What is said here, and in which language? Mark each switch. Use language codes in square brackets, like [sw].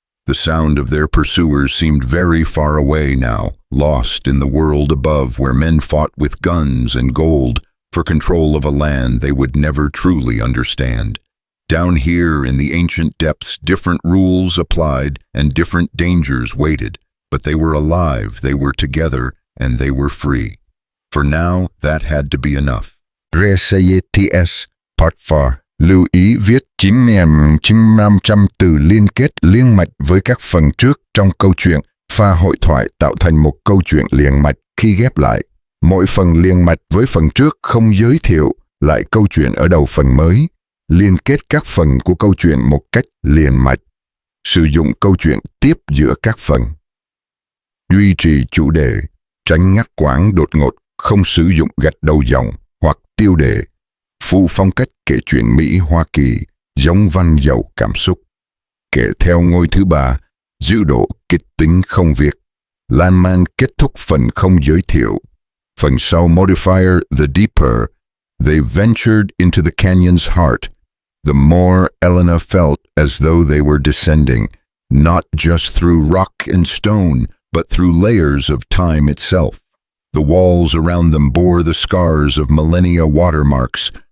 [en] The sound of their pursuers seemed very far away now, lost in the world above where men fought with guns and gold for control of a land they would never truly understand. Down here in the ancient depths, different rules applied and different dangers waited, but they were alive, they were together, and they were free. For now, that had to be enough. Recitations Part 4. [vi] Lưu ý viết 9.500 từ liên kết liên mạch với các phần trước trong câu chuyện. Pha hội thoại tạo thành một câu chuyện liền mạch khi ghép lại. Mỗi phần liền mạch với phần trước không giới thiệu lại câu chuyện ở đầu phần mới. Liên kết các phần của câu chuyện một cách liền mạch. Sử dụng câu chuyện tiếp giữa các phần. Duy trì chủ đề, tránh ngắt quãng đột ngột, không sử dụng gạch đầu dòng hoặc tiêu đề. Phụ phong cách kể chuyện Mỹ Hoa Kỳ, giống văn giàu cảm xúc. Kể theo ngôi thứ ba, giữ độ kịch tính không việc. Lan man kết thúc phần không giới thiệu. Phần sau [en] modifier the deeper, they ventured into the canyon's heart. The more Elena felt as though they were descending, not just through rock and stone, but through layers of time itself. The walls around them bore the scars of millennia watermarks,